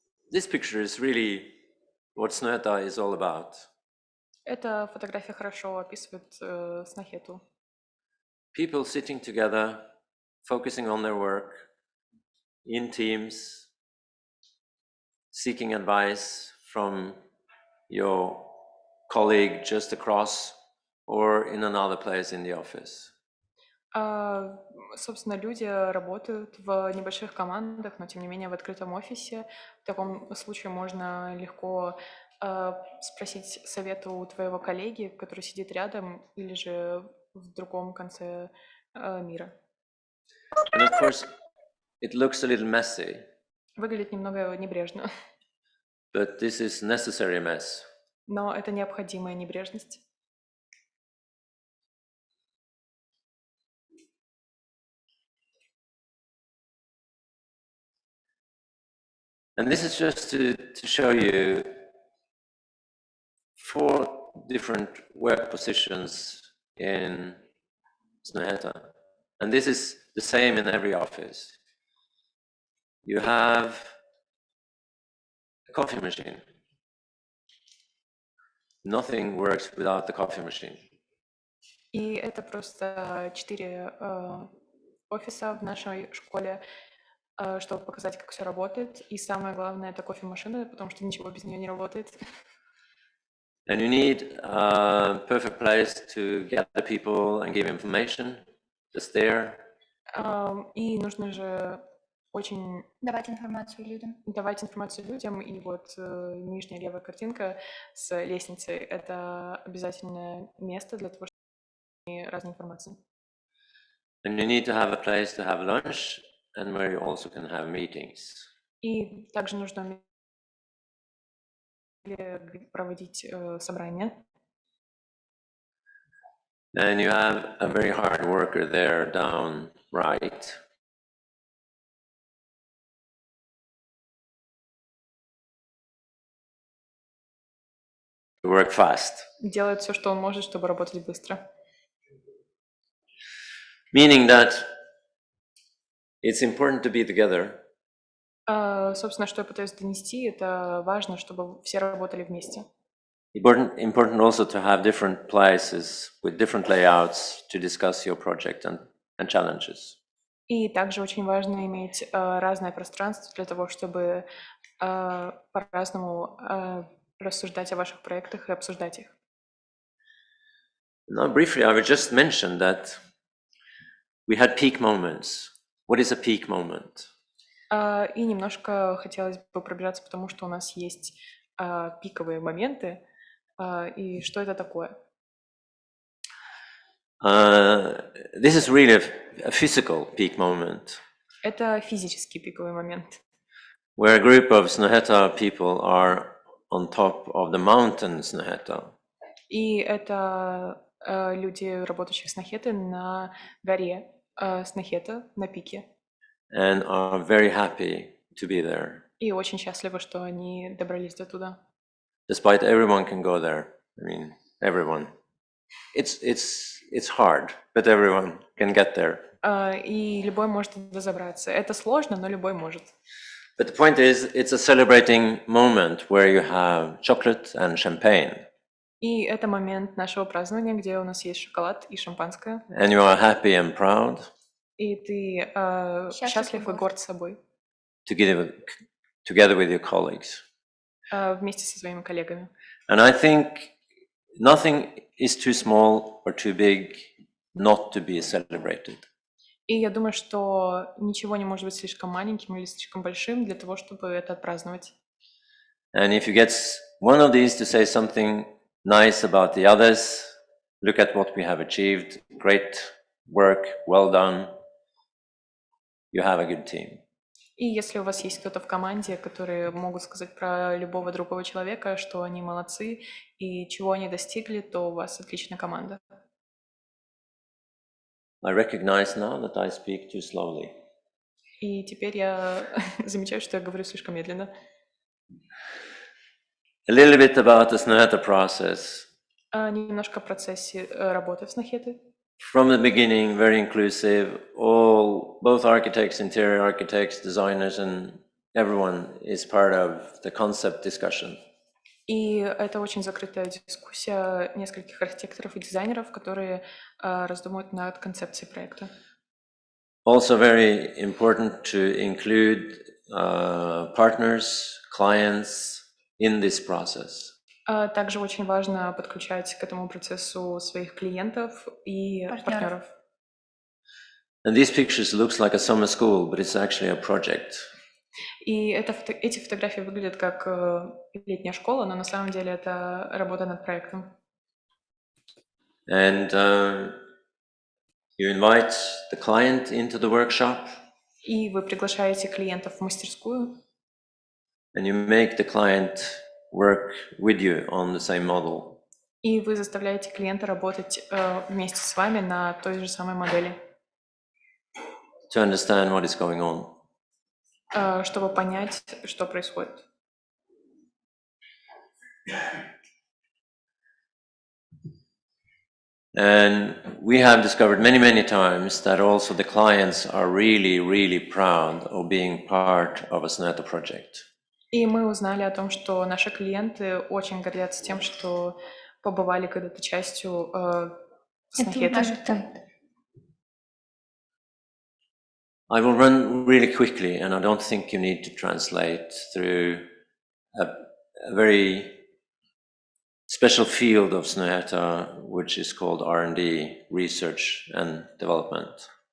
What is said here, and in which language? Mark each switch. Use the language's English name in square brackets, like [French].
[English] This picture is really what Snöta is all about. [Russian] Эта фотография хорошо описывает Снахету. [English] People sitting together, focusing on their work, in teams, seeking advice from your colleague just across or in another place in the office. [Russian] Собственно, люди работают в небольших командах, но тем не менее в открытом офисе. В таком случае можно легко спросить совета у твоего коллеги, который сидит рядом, или же в другом конце мира. [English] And of course, it looks a little messy. [Russian] Выглядит немного небрежно. [English] But this is necessary mess. [Russian] Но это необходимая небрежность. [English] And this is just to show you 4 different work positions in Snöhetta. And this is the same in every office. You have a coffee machine. Nothing works without the coffee machine. [Russian] И это просто 4 офиса в нашей школе, чтобы показать, как все работает. И самое главное — это кофемашина, потому что ничего без нее не работает. [English] And you need a perfect place to gather people and give information, just there. [Russian] И нужно же очень Давать информацию людям. И вот нижняя левая картинка с лестницей — это обязательное место для того, разной информации. [English] And you need to have a place to have lunch and where you also can have meetings. [Russian] И также нужно проводить собрания. [English] And you have a very hard worker there down right. To work fast. [Russian] Делает все, что он может, чтобы работать быстро. [English] Meaning that it's important to be together. [Russian] Собственно, что я пытаюсь донести, это важно, чтобы все работали вместе. [English] Important also to have different places with different layouts to discuss your project and challenges. [Russian] И также очень важно иметь разное пространство для того, чтобы по-разному рассуждать о ваших проектах и обсуждать их. [English] Now, briefly, I would just mention that we had peak moments. What is a peak moment? [Russian] И немножко хотелось бы пробежаться, потому что у нас есть пиковые моменты. И что это такое? [English] This is really a physical peak moment. [Russian] Это физический пиковый момент. [English] Where a group of Snøhetta people are on top of the mountain Snøhetta. [Russian] И это люди, работающие с Снохетой на горе Снохета, на пике. [English] And are very happy to be there. [Russian] И очень счастливы, что они добрались до туда. [English] Despite everyone can go there. I mean, everyone. It's hard, but everyone can get there. [Russian] И любой может туда забраться. Это сложно, но любой может. [English] But the point is, it's a celebrating moment where you have chocolate and champagne. [Russian] И это момент нашего празднования, где у нас есть шоколад и шампанское. [English] And you are happy and proud. [Russian] И ты счастлив и горд собой. [English] Together with your colleagues. [Russian] Вместе со своими коллегами. [English] And I think nothing is too small or too big not to be celebrated. [Russian] И я думаю, что ничего не может быть слишком маленьким или слишком большим для того, чтобы это отпраздновать. [English] And if you get one of these to say something nice about the others, look at what we have achieved, great work, well done, you have a good team. [Russian] И если у вас есть кто-то в команде, которые могут сказать про любого другого человека, что они молодцы и чего они достигли, то у вас отличная команда. [English] I recognize now that I speak too slowly. [Russian] И теперь я замечаю, что я говорю слишком медленно. [English] A little bit about the Snøhetta process. [Russian] Немножко о процессе работы в Снохеты. [English] From the beginning, very inclusive. Both architects, interior architects, designers, and everyone is part of the concept discussion. [Russian] И это очень закрытая дискуссия нескольких архитекторов и дизайнеров, которые раздумывают над концепцией проекта. [English] Also very important to include partners, clients in this process. [Russian] Также очень важно подключать к этому процессу своих клиентов и партнеров. [English] And these pictures looks like a summer school, but it's actually a project. [Russian] И эти фотографии выглядят как летняя школа, но на самом деле это работа над проектом. [English] And you invite the client into the workshop. [Russian] И вы приглашаете клиентов в мастерскую. [English] And you make the client work with you on the same model. [Russian] И вы заставляете клиента работать вместе с вами на той же самой модели. [English] To understand what is going on. [Russian] Чтобы понять, что происходит. [English] And we have discovered many times that also the clients are really proud of being part of a Snøhetta project. [Russian] И мы узнали о том, что наши клиенты очень гордятся тем, что побывали когда-то частью Снохеты. [English] I will run really quickly, and I don't think you need to translate through a very special field of Snøhetta, which is called R&D, Research and Development.